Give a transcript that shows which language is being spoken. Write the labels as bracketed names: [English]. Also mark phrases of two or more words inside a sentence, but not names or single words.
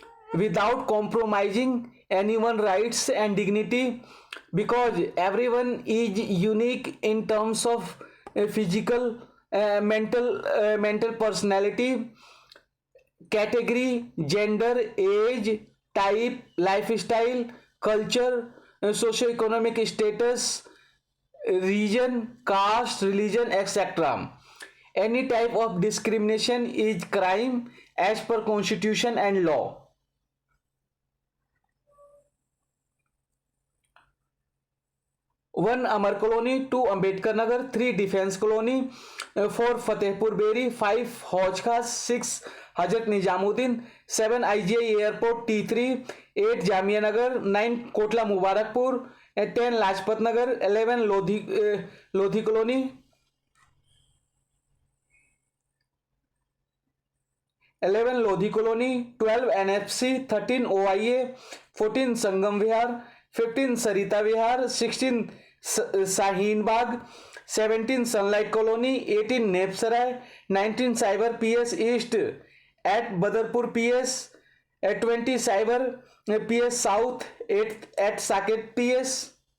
[English] without compromising anyone rights and dignity, because everyone is unique in terms of physical, mental personality, category, gender, age, type, lifestyle, culture, socio-economic status, region, caste, religion, etc. Any type of discrimination is crime as per constitution and law. 1 Amar Colony, 2 Ambedkar Nagar, 3 Defence Colony, 4 Fatehpur Beri, 5 Hauj Khas, 6 Hazrat Nizamuddin, 7 IGI Airport T3, 8 Jamia Nagar, 9 Kotla Mubarakpur, 10 Lajpat Nagar, 11 Lodhi Colony, 11 Lodhi Colony, 12 NFC, 13 OIA, 14 Sangam Vihar, 15 Sarita Vihar, 16 Shaheen Bagh, 17 Sunlight Colony, 18 Nepsarai, 19 Cyber PS East at Badarpur PS, 20 Cyber PS South at Saket PS.